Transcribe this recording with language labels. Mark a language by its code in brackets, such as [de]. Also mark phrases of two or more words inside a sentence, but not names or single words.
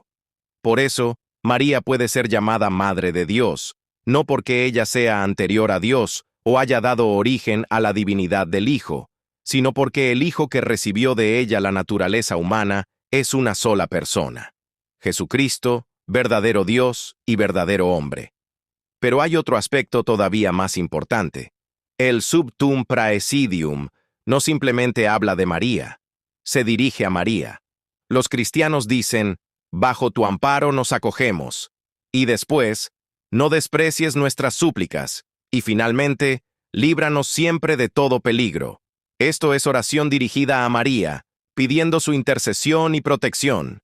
[es] Por eso, María puede ser llamada Madre de Dios, no porque ella sea anterior a Dios o haya dado origen a la divinidad del Hijo, sino porque el Hijo que recibió de ella la naturaleza humana es una sola persona, Jesucristo, verdadero Dios y verdadero hombre. Pero hay otro aspecto todavía más importante. El Sub tuum praesidium no simplemente habla de María, se dirige a María. Los cristianos dicen, bajo tu amparo nos acogemos, y después, no desprecies nuestras súplicas, y finalmente, líbranos siempre de todo peligro. Esto es oración dirigida a María, pidiendo su intercesión y protección.